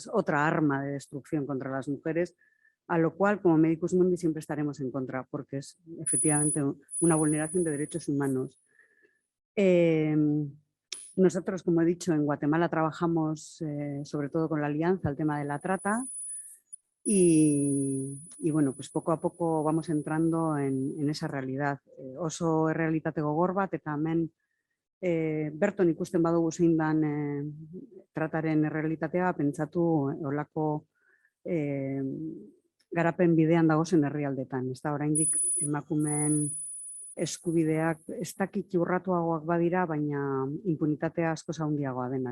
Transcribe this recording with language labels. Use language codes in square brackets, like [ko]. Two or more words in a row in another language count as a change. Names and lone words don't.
[es] Es otra arma de destrucción contra las mujeres, a lo cual como Medicus Mundi siempre estaremos en contra, porque es efectivamente una vulneración de derechos humanos. Nosotros, como he dicho, en Guatemala trabajamos sobre todo con la Alianza, el tema de la trata, y bueno, pues poco a poco vamos entrando en esa realidad. [eu] Oso errealitate gogor bat, eta hemen berton ikusten badugu zein dan trataren errealitatea, pentsatu olako garapen bidean dagozen herrialdetan. Ez da, oraindik emakumeen eskubideak ez dakit urratuagoak badira, baina impunitatea askoz handiagoa dena.